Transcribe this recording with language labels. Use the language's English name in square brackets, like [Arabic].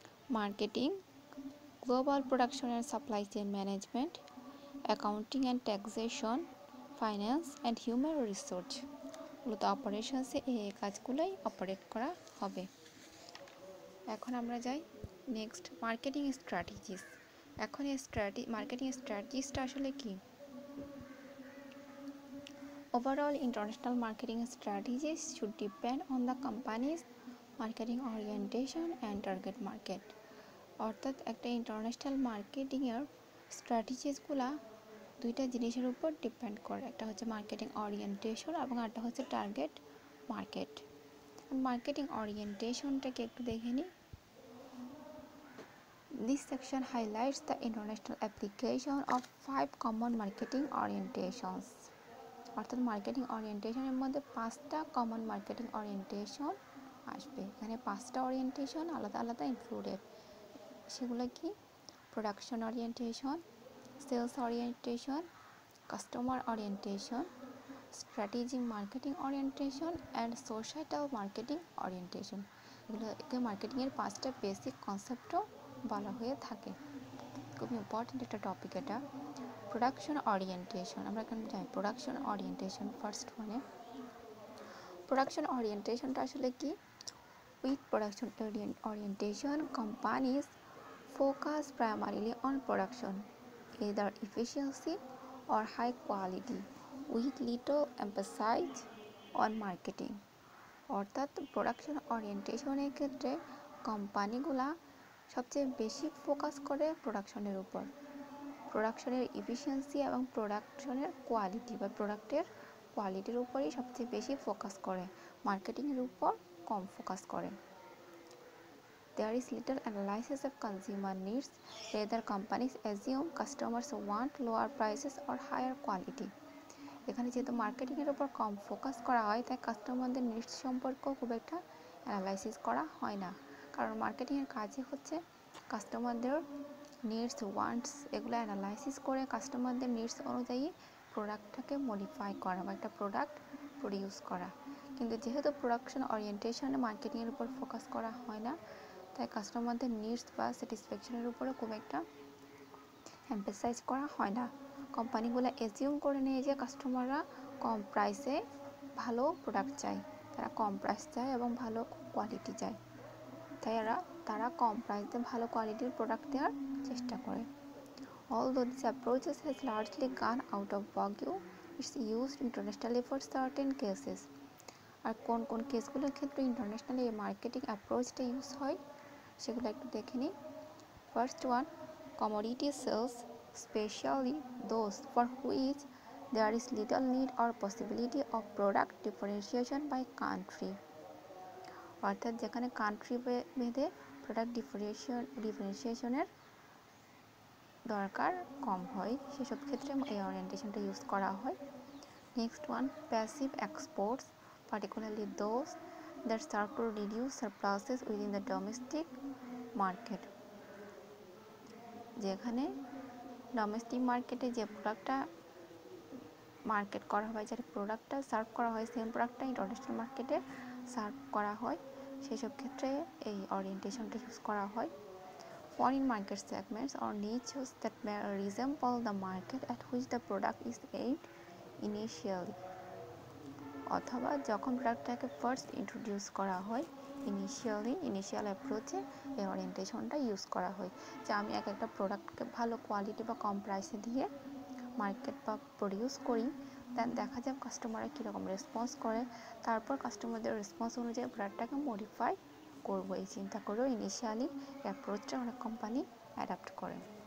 [Bangla] Marketing, global production and supply chain management, accounting and taxation, finance and human resource. মূলত অপারেশনসে এই কাজগুলোই operate করা হবে। এখন আমরা যাই নেক্সট মার্কেটিং স্ট্র্যাটেজিস। এখন এই মার্কেটিং স্ট্র্যাটেজিসটা আসলে কি? [English] Overall, international marketing strategies should depend on the company's marketing orientation and target market. [Bangla] অর্থাৎ একটা ইন্টারন্যাশনাল মার্কেটিংয়ের স্ট্র্যাটেজিসগুলো দুইটা জিনিসের উপর ডিপেন্ড করে, একটা হচ্ছে মার্কেটিং অরিয়েন্টেশন এবং একটা হচ্ছে টার্গেট মার্কেট। মার্কেটিং অরিয়েন্টেশনটাকে একটু দেখে নিই। [English] This section highlights the international application of 5 common marketing orientations. [Bangla] অর্থাৎ মার্কেটিং অরিয়েন্টেশনের মধ্যে 5টা কমন মার্কেটিং অরিয়েন্টেশন আসবে। এখানে 5টা অরিয়েন্টেশন আলাদা আলাদা ইনক্লুডেড। সেগুলো কি? Production orientation, sales orientation, customer orientation, strategic marketing orientation and societal marketing orientation. এগুলোকে মার্কেটিংয়ের 5টা বেসিক কনসেপ্টও বলা হয়ে থাকে। খুব ইম্পর্টেন্ট একটা টপিক এটা। প্রোডাকশন অরিয়েন্টেশন, আমরা এখন যাই প্রোডাকশন অরিয়েন্টেশন ফার্স্ট ওয়ানে। প্রোডাকশন অরিয়েন্টেশনটা আসলে কি? [English] With production orientation, companies focus primarily on production, either efficiency or high quality with little emphasis on marketing। [Bangla] অর্থাৎ প্রোডাকশন ওরিয়েন্টেশনের ক্ষেত্রে কোম্পানিগুলা সবচেয়ে বেশি ফোকাস করে প্রোডাকশনের উপর, প্রোডাকশনের ইফিসিয়েন্সি এবং প্রোডাকশনের কোয়ালিটি বা প্রোডাক্টের কোয়ালিটির উপরই সবচেয়ে বেশি ফোকাস করে, মার্কেটিংয়ের উপর কম ফোকাস করে। [English] There is little analysis of consumer needs, rather companies assume customers want lower prices or higher quality। [Bangla] এখানে যেহেতু মার্কেটিংয়ের উপর কম ফোকাস করা হয়, তাই কাস্টমারদের নিডস সম্পর্কেও খুব একটা অ্যানালাইসিস করা হয় না, কারণ মার্কেটিংয়ের কাজই হচ্ছে কাস্টমারদের নিডস, ওয়ান্টস এগুলো অ্যানালাইসিস করে কাস্টমারদের নিডস অনুযায়ী প্রোডাক্টটাকে মডিফাই করা বা একটা প্রোডাক্ট প্রডিউস করা। কিন্তু যেহেতু প্রোডাকশন ওরিয়েন্টেশনে মার্কেটিংয়ের উপর ফোকাস করা হয় না, তাই কাস্টমারদের নিডস বা স্যাটিসফ্যাকশনের উপরে খুব একটা এমফাসাইজ করা হয় না। কোম্পানিগুলো এজিউম করে নেয় যে কাস্টমাররা কম প্রাইসে ভালো প্রোডাক্ট চায়, তারা কম প্রাইস চায় এবং ভালো কোয়ালিটি চায়, তাই তারা কম প্রাইসে ভালো কোয়ালিটির প্রোডাক্ট দেওয়ার চেষ্টা করে। [English] Although this approach has largely gone out of vogue, it's used internationally for certain cases। [Bangla] আর কোন কোন কেসগুলোর ক্ষেত্রে ইন্টারন্যাশনালি এই মার্কেটিং অ্যাপ্রোচটা ইউজ হয় সেগুলো একটু দেখে নিই। [English] First one, commodity sales, especially those for which there is little need or possibility of product differentiation by country। [Bangla] অর্থাৎ যেখানে কান্ট্রি ভেদে প্রোডাক্ট ডিফারেন্সিয়েশনের দরকার কম হয়, সেসব ক্ষেত্রে এই ওরিয়েন্টেশনটা ইউজ করা হয়। [English] Next one, passive exports, particularly those that serve to reduce surpluses within the domestic market। [Bangla] যেখানে ডোমেস্টিক মার্কেটে যে প্রোডাক্টটা মার্কেট করা হয়, যে প্রোডাক্টটা সার্ভ করা হয়, সেম প্রোডাক্টটা ইন্টারন্যাশনাল মার্কেটে সার্ভ করা হয়, সেসব ক্ষেত্রে এই ওরিয়েন্টেশনটা ইউজ করা হয়। [English] Foreign market segments or niches that may resemble the market at which the product is aimed initially। [Bangla] অথবা যখন প্রোডাক্টটাকে ফার্স্ট ইন্ট্রোডিউস করা হয়, ইনিশিয়াল অ্যাপ্রোচে এই ওরিয়েন্টেশনটা ইউজ করা হয়, যে আমি একটা প্রোডাক্টকে ভালো কোয়ালিটি বা কম প্রাইসে দিয়ে মার্কেট বা প্রডিউস করি, দেন দেখা যায় কাস্টমাররা কীরকম রেসপন্স করে, তারপর কাস্টমারদের রেসপন্স অনুযায়ী প্রোডাক্টটাকে মডিফাই করবো এই চিন্তা করেও ইনিশিয়ালি অ্যাপ্রোচটা অনেক কোম্পানি অ্যাডাপ্ট করে।